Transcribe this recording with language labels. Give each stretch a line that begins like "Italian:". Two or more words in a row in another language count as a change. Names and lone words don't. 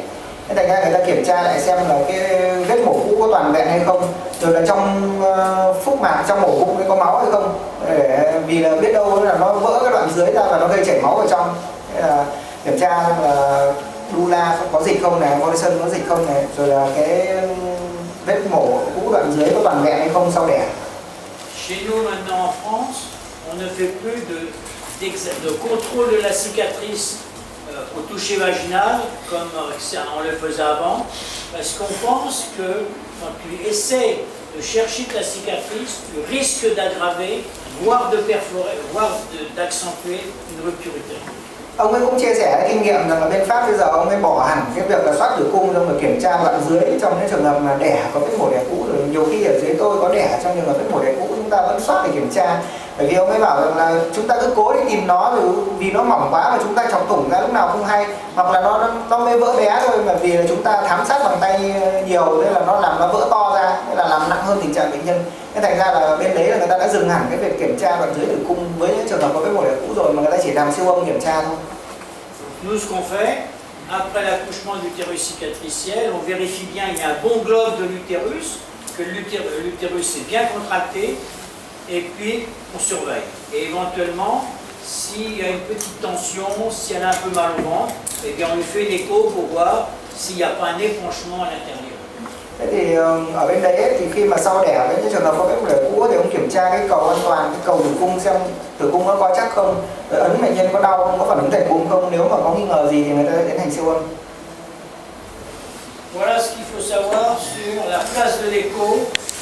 Vietnamese: Thế thành ra người ta kiểm tra lại xem là cái vết mổ cũ có toàn vẹn hay không, rồi là trong phúc mạc, trong mổ bụng có máu hay không, để vì là biết đâu là nó vỡ cái đoạn dưới ra và nó gây chảy máu vào trong. Thế là kiểm tra là dula có dịch không này, Morrison có dịch không này, rồi là cái vết mổ cũ đoạn dưới có toàn vẹn hay không sau đẻ.
French: Chez nous maintenant en France, on ne fait plus de contrôle de la cicatrice au toucher vaginal comme on le faisait avant, parce qu'on pense que quand tu essaies de chercher ta cicatrice, tu risques d'aggraver, voire de perforer, voire d'accentuer une rupture utérine.
Vietnamese: Ông ấy cũng chia sẻ kinh nghiệm rằng là bên Pháp bây giờ ông ấy bỏ hẳn cái việc là soát tử cung xong rồi kiểm tra đoạn dưới trong cái trường hợp mà đẻ có vết mổ đẻ cũ, rồi nhiều khi ở dưới tôi có đẻ trong trường hợp vết mổ đẻ cũ chúng ta vẫn soát để kiểm tra, bởi vì ông ấy bảo rằng là chúng ta cứ cố đi tìm nó rồi vì nó mỏng quá mà chúng ta chọc thủng ra lúc nào không hay, hoặc là nó mới vỡ bé thôi mà vì là chúng ta thám sát bằng tay nhiều nên là nó làm nó vỡ to ra, nên là làm nặng hơn tình trạng bệnh nhân. Nên thành ra là bên đấy là người ta đã dừng hẳn cái việc kiểm tra đoạn dưới tử cung với những trường hợp có vết mổ đẻ cũ rồi, mà người ta chỉ làm siêu âm kiểm tra thôi.
French: nous, ce qu'on fait, après l'accouchement de l'utérus cicatriciel, on vérifie bien qu'il y a un bon globe de l'utérus, que l'utérus est bien contracté, et puis on surveille. Et éventuellement, s'il y a une petite tension, si elle a un peu mal au ventre, eh bien on lui fait une écho pour voir s'il n'y a pas un épanchement à l'intérieur.
Vietnamese: Thế thì ở bên đấy ấy, thì khi mà sau đẻ với những trường hợp có cái phụ đề cũ thì ông kiểm tra cái cầu an toàn, cái cầu tử cung xem tử cung nó có chắc không, rồi ấn bệnh nhân có đau không, có phản ứng thành bụng không, nếu mà có nghi ngờ gì thì người ta sẽ tiến hành siêu âm.
French: Voilà ce qu'il faut savoir sur la place de l'écho